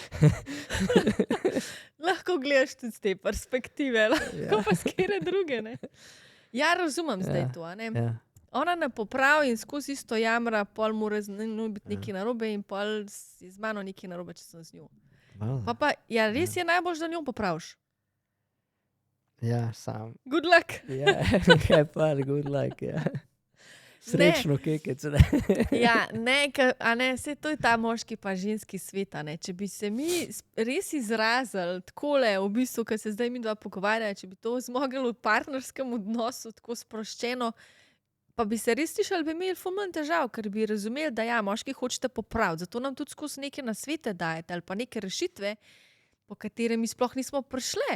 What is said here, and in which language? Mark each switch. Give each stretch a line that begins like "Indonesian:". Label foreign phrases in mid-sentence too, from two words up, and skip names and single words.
Slovenian: Lahko gledaš tudi z te perspektive, lahko pa s kere druge. Ne? Ja, razumem zdaj to. A ne? Ja. Ona ne popravi in skozi isto jamra, pol mora z njo biti nekaj narobe in pol je z mano nekaj narobe, če sem z njo. Pa, ja, res je najbolj, da njo popraviš. Ja, sam.
English: Good luck.
Slovenian: Ja, kaj pa,
English: good luck,
Slovenian: ja. Srečno, kekec, ne. Ja, ne, a ne, vse to je ta moški pa ženski svet, a ne. Če bi se mi res izrazili takole, v bistvu, ko se zdaj mi dva pogovarjajo, če bi to zmogli v partnerskem odnosu, tako sproščeno, pa bi se res slišali, bi imeli ful manj težav, ker bi razumeli, da ja, moški hočete popraviti, zato nam tudi skozi neke nasvete dajete ali pa neke rešitve, po katere mi sploh nismo prišli.